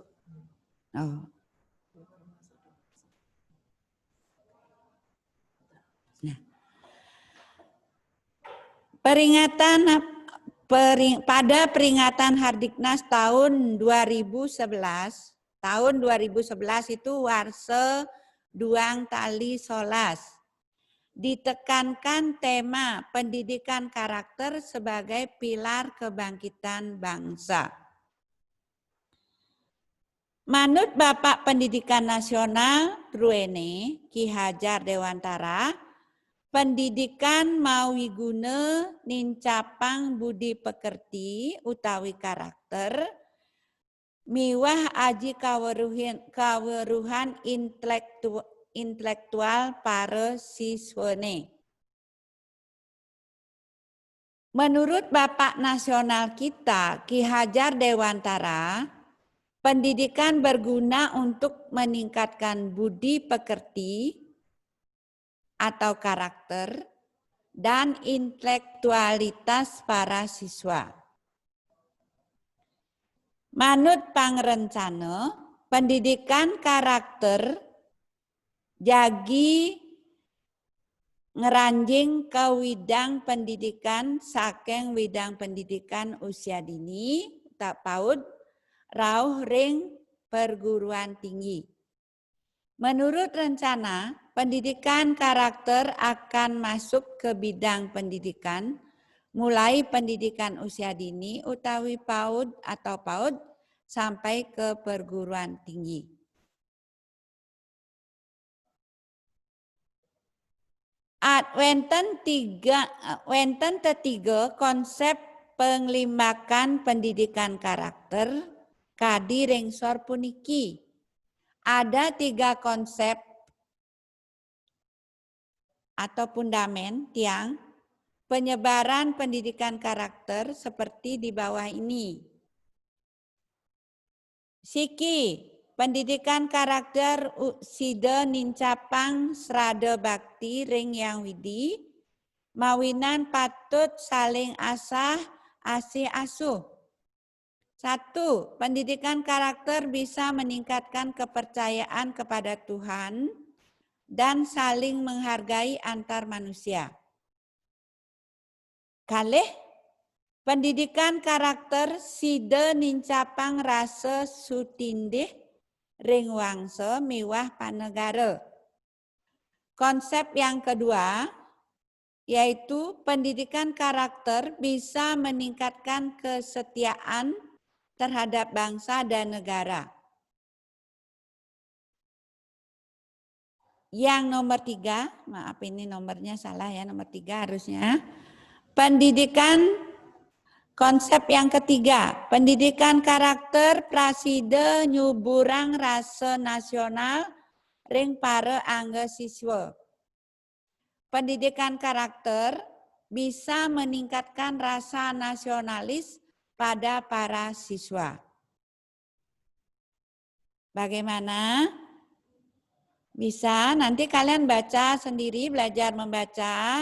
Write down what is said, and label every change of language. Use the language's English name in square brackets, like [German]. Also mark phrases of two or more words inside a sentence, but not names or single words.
[Indonesian] Oh. Nah. Pada peringatan Hardiknas tahun 2011, itu [Balinese] warse duang tali solas. [Indonesian] Ditekankan tema pendidikan karakter sebagai pilar kebangkitan bangsa. [Balinese] Manut Bapak Pendidikan Nasional Truene Ki Hajar Dewantara, pendidikan mawi guna nincapang budi pekerti utawi karakter, miwah aji kaweruhan intelektual para siswane. [Indonesian] Menurut Bapak Nasional kita, Ki Hajar Dewantara, pendidikan berguna untuk meningkatkan budi pekerti atau karakter dan intelektualitas para siswa. [Balinese] Manut pangrencana, pendidikan karakter jagi ngeranjing ke widang pendidikan saking widang pendidikan usia dini tak PAUD rauh ring perguruan tinggi. [Indonesian] Menurut rencana, pendidikan karakter akan masuk ke bidang pendidikan mulai pendidikan usia dini utawi PAUD atau PAUD sampai ke perguruan tinggi. [Balinese] Wenten ketiga konsep penglimakan pendidikan karakter kadi rengsor puniki. [Indonesian] Ada 3 konsep atau fundamen tiang penyebaran pendidikan karakter seperti di bawah ini. [Balinese] Siki, pendidikan karakter sida nincapang srada bakti ring yang widi, mawinan patut saling asah asih asuh. [Indonesian] 1. Pendidikan karakter bisa meningkatkan kepercayaan kepada Tuhan dan saling menghargai antar manusia. [Balinese] Kalih, pendidikan karakter sida nincapang rasa sutindih ring wangsa miwah panegara. [Indonesian] Konsep yang kedua yaitu pendidikan karakter bisa meningkatkan kesetiaan terhadap bangsa dan negara. Yang nomor 3, maaf ini nomornya salah ya, nomor 3 harusnya. Pendidikan konsep yang ketiga, [Balinese] pendidikan karakter prasida nyuburang rasa nasional ring para angga siswa. [Indonesian] Pendidikan karakter bisa meningkatkan rasa nasionalis pada para siswa. Bagaimana? Bisa, nanti kalian baca sendiri, belajar membaca.